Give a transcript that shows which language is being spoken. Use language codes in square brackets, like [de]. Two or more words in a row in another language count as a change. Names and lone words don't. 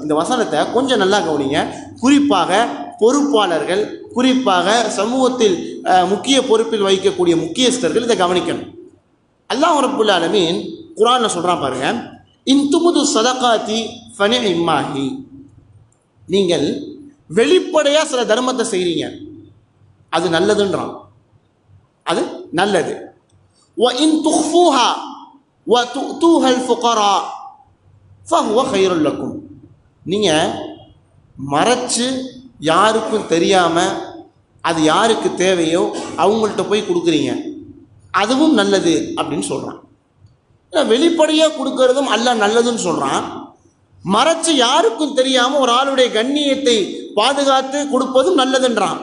[ta] இந்த வசனத்தை கொஞ்சம் நல்லா கவனிங்க. குறிப்பாக பொறுப்பாளர்கள், குறிப்பாக சமூகத்தில் முக்கிய பொறுப்பில் வகிக்கக்கூடிய முக்கியஸ்தர்கள் இதை கவனிக்கணும். அல்லாஹ் [ar] رب العالمين [ta] குர்ஆன்ல சொல்கிறான் பாருங்க, [ar] إن تبدوا الصدقات فنعما هي, [ta] நீங்கள் வெளிப்படையாக சில தர்மத்தை செய்கிறீங்க, அது நல்லதுன்றான், அது நல்லது. [ar] وَإِن تُخْفُوهَا وَتُؤْتُوهَا الْفُقَرَاءَ فَهُوَ خَيْرٌ لَكُمْ. [ta] நீங்கள் மறைச்சு யாருக்கும் தெரியாமல் அது யாருக்கு தேவையோ அவங்கள்ட்ட போய் கொடுக்குறீங்க, அதுவும் நல்லது அப்படின்னு சொல்கிறான். வெளிப்படையாக கொடுக்கறதும் அல்லாஹ் நல்லதுன்னு சொல்கிறான். மறைச்சு யாருக்கும் தெரியாமல் ஒரு ஆளுடைய கண்ணியத்தை பாதுகாத்து கொடுப்பதும் நல்லதுன்றான்.